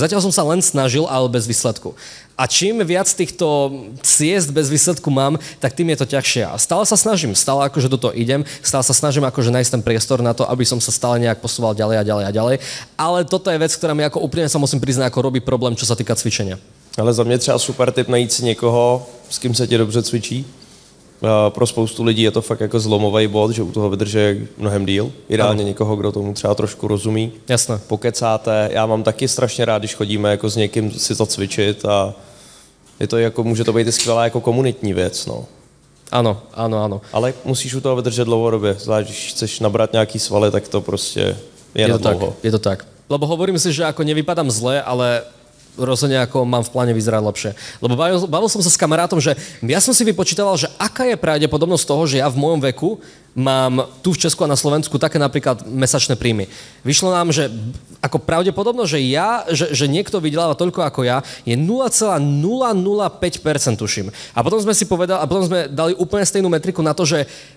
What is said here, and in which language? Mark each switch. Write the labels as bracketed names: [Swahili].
[Slovak] Zatiaľ som sa len snažil, ale bez výsledku. A čím viac týchto ciest bez výsledku mám, tak tým je to ťažšie. A stále sa snažím, stále akože do toho idem, stále sa snažím akože nájsť ten priestor na to, aby som sa stále nejak posúval ďalej a ďalej a ďalej. Ale toto je vec, ktorá mi ako úplne sa musím priznať, ako robí problém, čo sa týka cvičenia. [Czech] Ale za mě třeba super tip najít si někoho, s kým se ti dobře cvičí. Pro spoustu lidí je to fakt jako zlomový bod, že u toho vydrží mnohem díl. Ideálně někoho, kdo tomu třeba trošku rozumí. Jasné. Pokecáte. Já mám taky strašně rád, když chodíme jako s někým si zacvičit a je to jako, může to být i skvělá jako komunitní věc, no. Ano, ano, ano. Ale musíš u toho vydržet dlouhodobě. Zvlášť, když chceš nabrat nějaký svaly, tak to prostě je na dlouho. Je to tak. [Slovak] Lebo hovorím si, že ako nevypadám zle, ale rozhodne ako mám v pláne vyzerať lepšie. Lebo bavil som sa s kamarátom, že ja som si vypočítaval, že aká je pravdepodobnosť toho, že ja v mojom veku mám tu v Česku a na Slovensku také napríklad mesačné príjmy. Vyšlo nám, že ako pravdepodobnosť, že niekto vydeláva toľko ako ja, je 0,005% tuším. A potom sme si povedali, a potom sme dali úplne stejnú metriku na to, že